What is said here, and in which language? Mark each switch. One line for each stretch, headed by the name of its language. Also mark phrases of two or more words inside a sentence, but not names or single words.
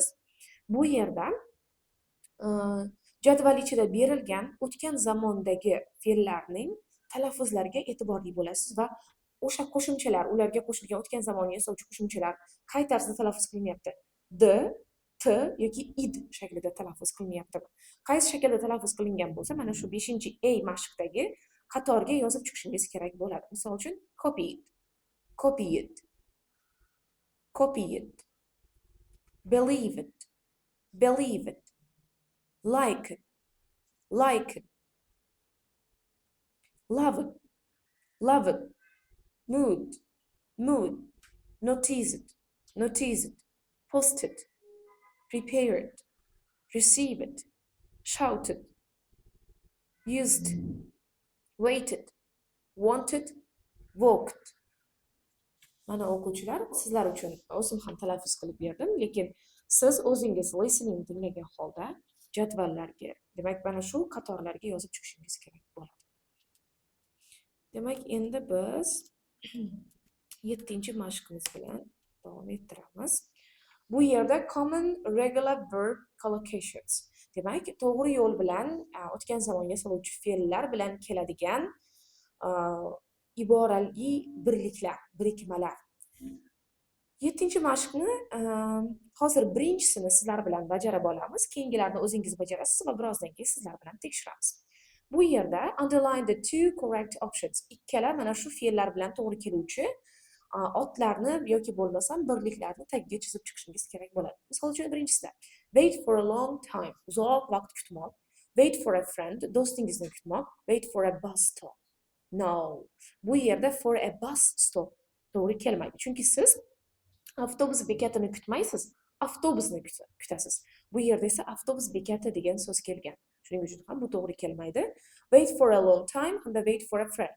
Uzbek: Bu yerda jadval ichida berilgan o'tgan zamondagi fe'llarning talaffuzlariga e'tiborli bo'lasiz va o'sha qo'shimchalar, ularga qo'shilgan o'tgan zamonni yasovchi qo'shimchalar qay tarzda talaffuz qilinyapti? D, T yoki id shaklida talaffuz qilinyapti. Qaysi shaklda talaffuz qilingan bo'lsa, mana shu 5-A mashqdagi qatorga yozib chiqishingiz kerak bo'ladi.
English: Misol uchun copy it, copy it, copy it, believe it, believe it, like it, like it, love it, love it, mood, mood, notice it, notice it, post it, prepare it, received, shouted, used, waited, wanted, walked.
Uzbek: Mana o'quvchilar, sizlar uchun o'zim ham talaffuz qilib berdim, lekin siz o'zingiz listening dinlagan holda jadvallarga, demak mana shu qatorlarga yozib chiqishingiz kerak bo'ladi. Demak, endi biz 7-mashqimiz bilan davom ettiramiz. Bu yerda
English: common regular verb collocations.
Uzbek: Demak, to'g'ri yo'l bilan o'tgan zamonga soluvchi fe'llar bilan keladigan iborali birliklar, birikmalar. 7-mashqni hozir birinchisini sizlar bilan bajarib olamiz, keyingilarni o'zingiz bajarasiz va birozdan keyin sizlar bilan tekshiramiz. Bu yerda
English: underline the two correct options.
Uzbek: Ikkala mana shu fe'llar bilan to'g'ri keluvchi otlarni yoki bo'lmasam birliklarni tagiga chizib chiqishingiz kerak bo'ladi. Misol uchun birinchisida
English: wait for a long time,
Uzbek: uzoq vaqt kutmoq.
English: Wait for a friend,
Uzbek: do'stingizni kutmoq.
English: Wait for a bus stop. No.
Uzbek: Bu yerda
English: for a bus stop
Uzbek: to'g'ri kelmaydi. Chunki siz avtobus bekatini kutmaysiz, avtobusni kutasiz. Bu yerda esa avtobus bekati degan so'z kelgan. Shuning uchun ham bu to'g'ri kelmaydi.
English: Wait for a long time hamda wait for a friend.